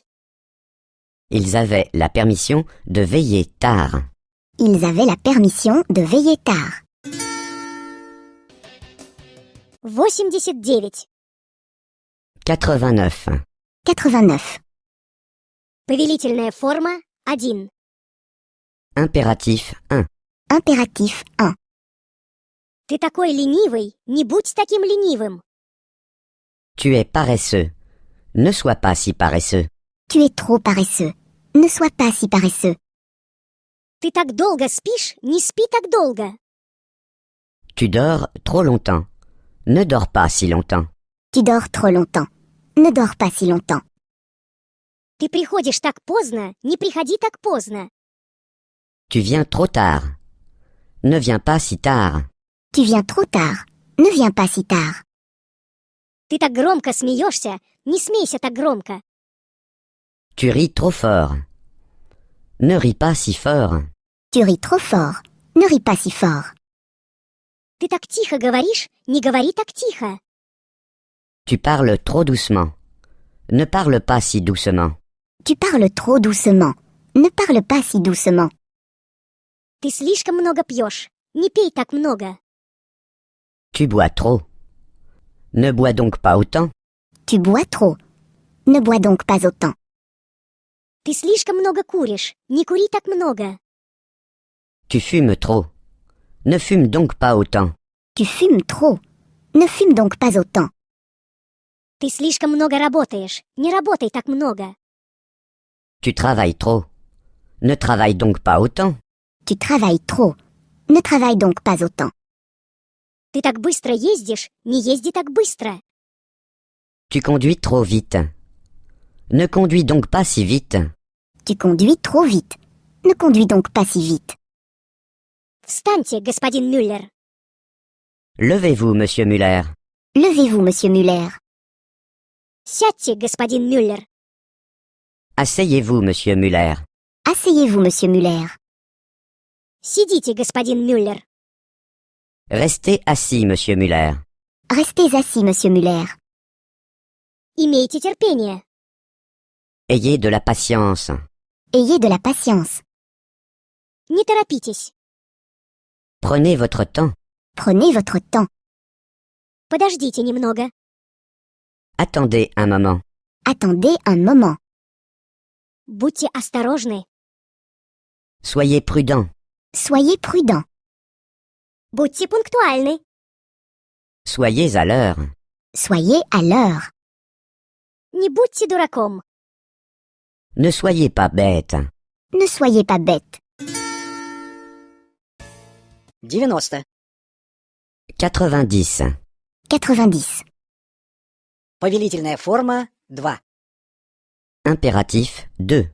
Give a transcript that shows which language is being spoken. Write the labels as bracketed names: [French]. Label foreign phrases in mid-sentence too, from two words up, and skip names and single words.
[French] Ils avaient la permission de veiller tard. Ils avaient la permission de veiller tard. 89. 89. 89. [Russian] Повелительная форма 1. [French] Impératif 1. Impératif 1. [Russian] Ты такой ленивый, не будь таким ленивым. [French] Tu es paresseux. Ne sois pas si paresseux. Tu es trop paresseux. Ne sois pas si paresseux. [Russian] Ты так долго спишь, не спи так долго. [French] Tu dors trop longtemps. Ne dors pas si longtemps. Tu dors trop longtemps. Ne dors pas si longtemps. [Russian] Ты приходишь так поздно, не приходи так поздно. [French] Tu viens trop tard. Ne viens pas si tard. Tu viens trop tard. Ne viens pas si tard. [Russian] Ты так громко смеешься, не смейся так громко. [French] Tu ris trop fort. Ne ris pas si fort. Tu ris trop fort. Ne ris pas si fort. [Russian] Ты так тихо говоришь, не говори так тихо. [French] Tu parles trop doucement. Ne parle pas si doucement. Tu parles trop doucement. Ne parle pas si doucement. [Russian] Ты слишком много пьешь, не пей так много. [French] Tu bois trop. Ne bois donc pas autant. Tu bois trop. Ne bois donc pas autant. [Russian] Ты слишком много куришь, не кури так много. [French] Tu fumes trop. Ne fume donc pas autant. Tu fumes trop. Ne fume donc pas autant. [Russian] Ты слишком много работаешь, не работай так много. [French] Tu travailles trop. Ne travaille donc pas autant. Tu travailles trop. Ne travaille donc pas autant. [Russian] Ты так быстро ездишь, не езди так быстро. [French] Tu conduis trop vite. Ne conduis donc pas si vite. Tu conduis trop vite. Ne conduis donc pas si vite. [Russian] Встаньте, господин Мюллер. [French] Levez-vous, monsieur Muller. Levez-vous, monsieur Muller. [Russian] Сядьте, господин Мюллер. [French] Asseyez-vous, monsieur Muller. Asseyez-vous, monsieur Muller. [Russian] Сидите, господин Мюллер. [French] Restez assis, monsieur Muller. Restez assis, monsieur Muller. [Russian] Имейте терпение. [French] Ayez de la patience. Ayez de la patience. [Russian] Не торопитесь. [French] Prenez votre temps. Prenez votre temps. [Russian] Подождите немного. [French] Attendez un moment. Attendez un moment. [Russian] Будьте осторожны. [French] Soyez prudent. Soyez prudent. [Russian] Будьте пунктуальны. [French] Soyez à l'heure. Soyez à l'heure. [Russian] Не будьте дураком. [French] Ne soyez pas bête. Ne soyez pas bête. 90. 90. 90. [Russian] Повелительная форма 2. [French] Impératif 2.